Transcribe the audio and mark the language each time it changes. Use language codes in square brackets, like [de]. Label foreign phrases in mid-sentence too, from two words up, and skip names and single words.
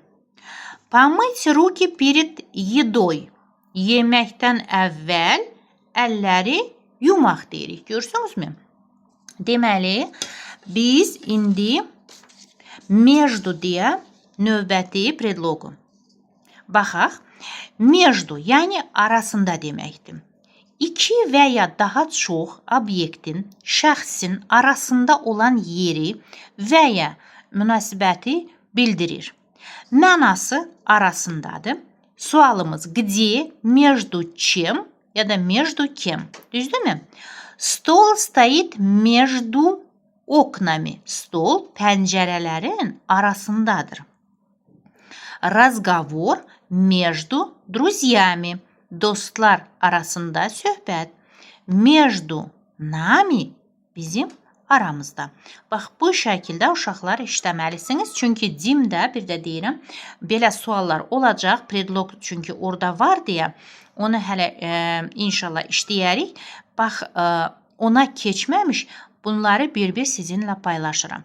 [ru] Помыть руки перед едой. [az] Yeməkdən əvvəl əlləri yumaq deyirik. Görürsünüzmü? Deməli, biz indi между deyə növbəti predloqu. Baxaq, между, yəni arasında deməkdir. İki və ya daha çox obyektin, şəxsin arasında olan yeri və ya münasibəti bildirir. Mənası arasındadır. Sualımız [ru] где, между чем [az] ya da [ru] между кем. [az] Düzdürmü? [ru] Stol стоит между окнами. [az] Stol pəncərələrin arasındadır. [ru] Разговор между друзьями. [az] Dostlar arasında söhbət. [ru] Между нами [az] bizim aramızda. Bax, bu şəkildə uşaqlar işləməlisiniz. Çünki dimdə, bir də deyirəm, belə suallar olacaq. Predloq çünki orada var deyə onu hələ inşallah işləyərik. Bax, ona keçməmiş bunları bir-bir sizinlə paylaşıram.